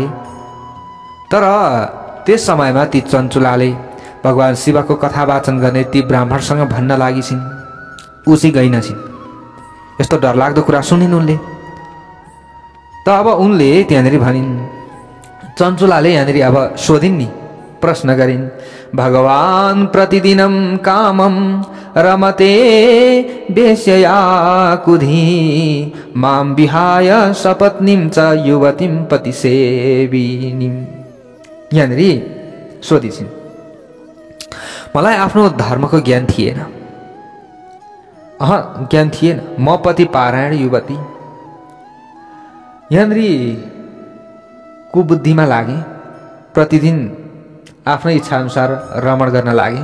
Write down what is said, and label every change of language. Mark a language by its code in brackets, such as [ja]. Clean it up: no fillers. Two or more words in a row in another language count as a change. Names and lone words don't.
[ne] तर त्यस समयमा ती चञ्चुलाले भगवान शिवको कथा वाचन गर्ने ती ब्राह्मणसँग भन्न लागिछिन्, उसी गइनछिन्। यस्तो डरलाग्दो कुरा सुनिन् उनले। त अब उनले त्यहाँनिर भनिन्, चञ्चुलाले यहाँनिर अब सोधिन् नि, प्रश्न गरिन्, भगवान [sa] प्रतिदिनं कामं रमते वेश्यया कुधी मां विहाय सपत्नीं च युवतीं पतिसेविनीं। [ne] यहाँनिर सोधिछिन्, मलाई आफ्नो धर्मको ज्ञान थिएन, ज्ञान थिएन, म पति पारायण युवती यहाँनिर कुबुद्धिमा लागे, प्रतिदिन आफ्नै इच्छाअनुसार रमण गर्न लागे।